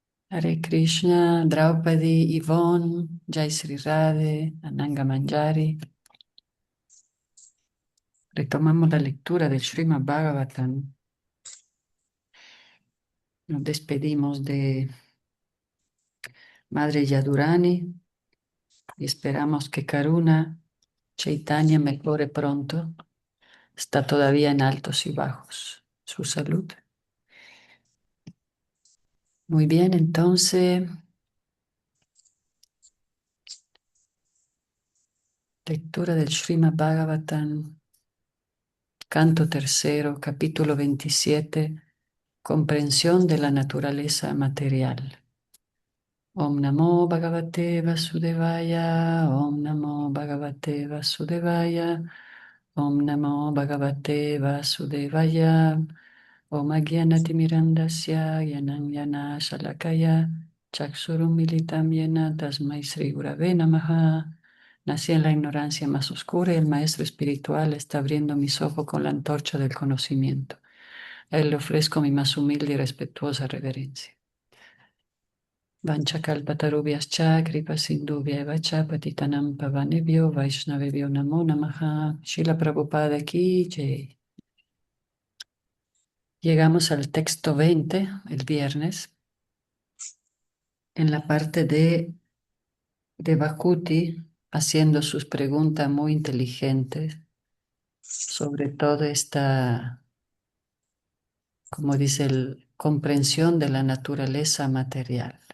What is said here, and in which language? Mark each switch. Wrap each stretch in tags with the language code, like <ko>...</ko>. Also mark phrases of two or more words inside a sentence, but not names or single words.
<es>Hare Krishna, Draupadi, Yvonne, Jai Sri Radhe, Ananga Manjari. Retomamos la lectura del Srimad Bhagavatam. Nos despedimos de Madre Yadurani y esperamos que Karuna Chaitanya mejore pronto. Está todavía en altos y bajos su salud. Muy bien, entonces, lectura del Srimad Bhagavatam, canto tercero, capítulo 27, comprensión de la naturaleza material.</es> <sa>ॐ नमो भगवते वासुदेवाय, ॐ नमो भगवते वासुदेवाय, ॐ नमो भगवते वासुदेवाय, ॐ अज्ञानतिमिरान्धस्य ज्ञानाञ्जन शलाकया, चक्षुरुम् मीलितं येन तस्मै श्री गुरवे नमः.</sa> <es>Nací en la ignorancia más oscura y el maestro espiritual está abriendo mis ojos con la antorcha del conocimiento. A él le ofrezco mi más humilde y respetuosa reverencia.</es> <sa>वाञ्छाकल्पतरुभ्यश्च कृपा सिन्धुभ्येव च पतितानां पावनेभ्यो वैष्णवेभ्यो नमो नमः.</sa> <hi>शिला प्रभुपाद की जय.</hi> <es>Llegamos al texto 20 el viernes en la parte de Bhakuti haciendo sus preguntas muy inteligentes sobre toda esta, como dice, comprensión de la naturaleza material.</es>